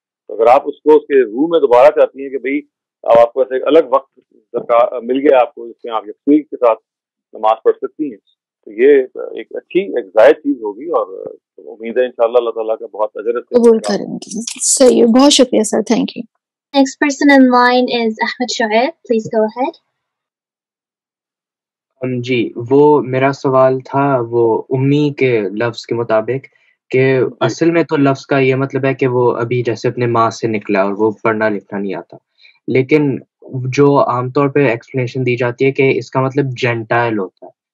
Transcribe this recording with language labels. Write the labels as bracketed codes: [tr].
[ur] تو اگر آپ اس کو اس کے روح میں دوبارہ چاہتی ہیں کہ بھئی اب آپ کو ایسے ایک الگ وقت مل گیا آپ کو, جس میں آپ یکسوئی کے ساتھ نماز پڑھ سکتی ہیں, تو یہ ایک اچھی ایک زائد چیز ہوگی, اور امید ہے انشاءاللہ اللہ تعالیٰ کا بہت اجر قبول کریں گے. صحیح, بہت شکریہ سر, [en] Thank you. Next person in line is Ahmed Shoaib. Please go ahead. [ur] جی, وہ میرا سوال تھا وہ امی کے لفظ کے مطابق, کہ اصل میں تو لفظ کا یہ مطلب ہے کہ وہ ابھی جیسے اپنے ماں سے نکلا اور وہ پڑھنا لکھنا نہیں آتا, لیکن جو عام طور پہ ایکسپلینیشن دی جاتی ہے کہ اس کا مطلب جینٹائل ہوتا ہے.